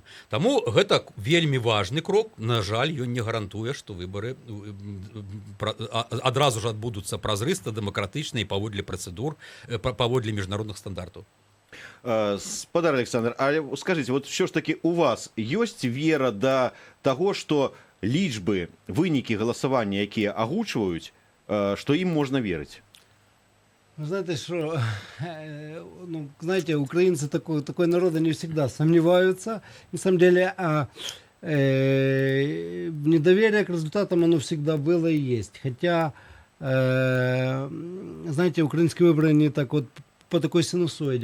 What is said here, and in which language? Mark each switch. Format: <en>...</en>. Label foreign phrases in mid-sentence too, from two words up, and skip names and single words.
<be>Таму гэта вельмі важны крок. На жаль, ён не гарантуе, што выбары адразу ж адбудуцца празрыста, дэмакратычна і паводле працэдур, паводле міжнародных стандартаў. Спадар Александр, але</be> <ru>скажите, вот</ru> <be>все ж таки у вас ёсць вера да таго, што лічбы, вынікі галасавання, якія агучваюць, што ім можна верыць?</be> <ru>Знаете, что, знаете, украинцы такой народ, они всегда сомневаются. На самом деле, недоверие к результатам, оно всегда было и есть. Хотя, знаете, украинские выборы, они так вот по такой синусоиде.</ru>